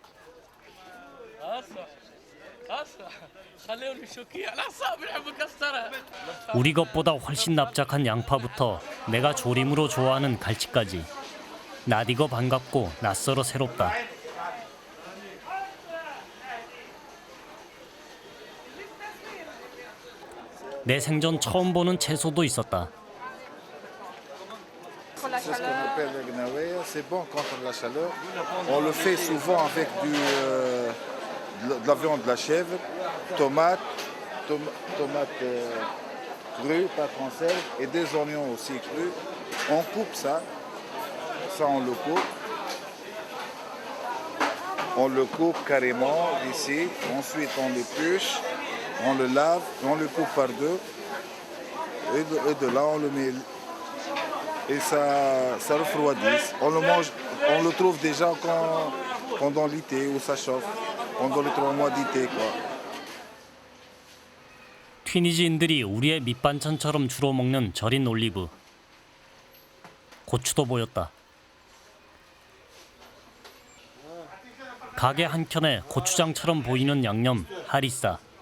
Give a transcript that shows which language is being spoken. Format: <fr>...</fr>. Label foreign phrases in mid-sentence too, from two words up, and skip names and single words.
<ko>우리 것보다 훨씬 납작한 양파부터 내가 조림으로 좋아하는 갈치까지 낯익어 반갑고 낯설어 새롭다. 내 생전 처음 보는 채소도 있었다.</ko> <fr>C'est ce qu'on appelle le gnaoué. C'est bon contre la chaleur. On le fait souvent avec de la viande de la chèvre, tomate crue, pas conserve, et des oignons aussi crus. On coupe ça on le coupe. On le coupe carrément ici. Ensuite on l'épluche, on le lave, on le coupe par deux. Et de là on le met. Et ça refroidit. On le mange, on le trouve déjà pendant l'été où ça chauffe, pendant les 3 mois d'été quoi.</fr> <ko>튀니지인들이 우리의 밑반찬처럼 주로 먹는 절인 올리브. 고추도 보였다. 가게 한켠에 고추장처럼 보이는 양념 하리사.</ko>